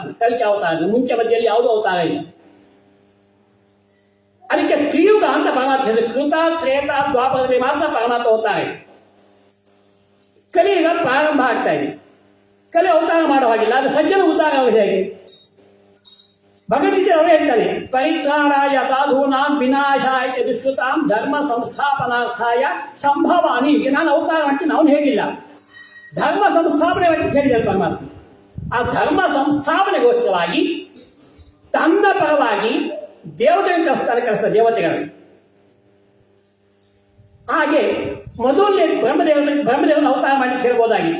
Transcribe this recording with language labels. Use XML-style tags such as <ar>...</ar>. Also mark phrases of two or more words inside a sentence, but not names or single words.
<kn>ಕಲ್ಕಿ ಅವತಾರ ಮುಂಚೆ ಮಧ್ಯೆಯಲ್ಲಿ ಯಾವುದೂ ಅವತಾರ ಇಲ್ಲ. ಅದಕ್ಕೆ ತ್ರಿಯುಗ ಅಂತ ಪರಮಾತ್ಮ ಕೃತ ತ್ರೇತ ದ್ವಾಪರದಲ್ಲಿ ಮಾತ್ರ ಪರಮಾತ್ಮ ಅವತಾರ ಇದೆ. ಕಲಿಯುಗ ಪ್ರಾರಂಭ ಆಗ್ತಾ ಇದೆ. ಕಲಿ ಅವತಾರ ಮಾಡೋ ಹಾಗಿಲ್ಲ. ಅದು ಸಜ್ಜನ ಉದ್ಧಾರ ಹೇಗೆ? ಭಗವದ್ಗೀತೆ ಅವರೇ ಹೇಳ್ತಾನೆ,</kn> <sa>ಪರಿತ್ರಾಣಾಯ ಸಾಧೂನಾಂ ವಿನಾಶಾಯ ದುಷ್ಕೃತಾಂ ಧರ್ಮ ಸಂಸ್ಥಾಪನಾರ್ಥಾಯ ಸಂಭವಾಮಿ.</sa> <kn>ನಾನು ಅವತಾರ ಮಾಡ್ತೀನಿ, ಅವನು ಹೇಳಿಲ್ಲ. ಧರ್ಮ ಸಂಸ್ಥಾಪನೆ ಅಂತ ಹೇಳಿದ್ದಾರೆ ಪರಮಾತ್ಮ. ಆ ಧರ್ಮ ಸಂಸ್ಥಾಪನೆಗೋಸ್ಕರವಾಗಿ ತನ್ನ ಪರವಾಗಿ ದೇವತೆಗಳನ್ನು ಕಳಿಸ್ತಾರೆ ದೇವತೆಗಳನ್ನು. ಹಾಗೆ ಮೊದಲನೇ ಬ್ರಹ್ಮದೇವನ ಅವತಾರ ಮಾಡಲಿಕ್ಕೆ ಹೇಳ್ಬೋದಾಗಿತ್ತು.</kn>